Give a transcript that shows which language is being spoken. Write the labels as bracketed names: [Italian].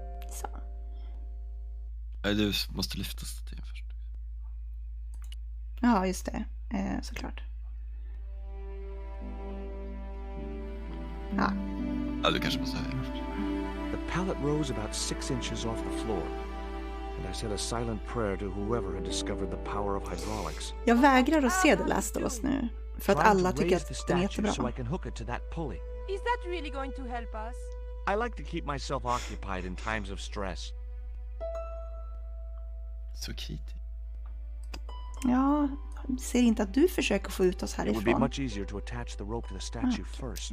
[Swedish] Så. Du måste lyfta statyn först. Ja, just det. Såklart. Ja. Ja, du kanske måste höja först. [English] The pallet rose about 6 inches off the floor, and I said a silent prayer to whoever had discovered the power of hydraulics. [Swedish] Jag vägrar att se The Last of Us nu, för att alla tycker att den är jättebra. [English] So I can hook it to that pulley. Is that really going to help us? I like to keep myself occupied in times of stress. [Swedish] Så kritisk. Ja, ser inte att du försöker få ut oss härifrån. [English] It would be much easier to attach the rope to the statue first.